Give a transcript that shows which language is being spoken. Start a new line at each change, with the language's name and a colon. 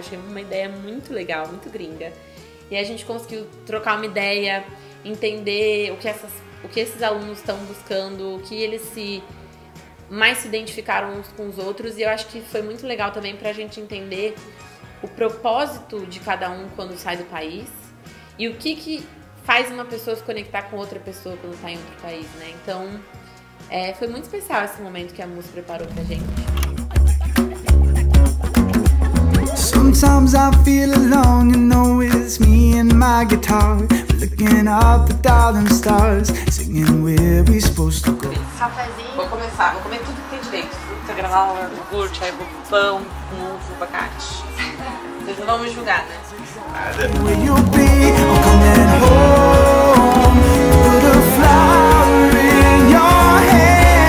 Portuguese: Eu achei uma ideia muito legal, muito gringa. E a gente conseguiu trocar uma ideia, entender o que esses alunos estão buscando, o que eles mais se identificaram uns com os outros. E eu acho que foi muito legal também pra gente entender o propósito de cada um quando sai do país e o que faz uma pessoa se conectar com outra pessoa quando está em outro país, né? Então, foi muito especial esse momento que a Muss preparou pra gente.
English: Sometimes I feel alone, you know it's me and my guitar. Looking up the darling stars, singing where we supposed to go.
Portuguese: Cafézinho. Vou comer tudo que tem direito. Fruta, granola, iogurte, aí vou pão, com ovo, abacate. Vocês não vão me julgar, né?
English: Where you be, I'm coming home. Put a flower in your hair.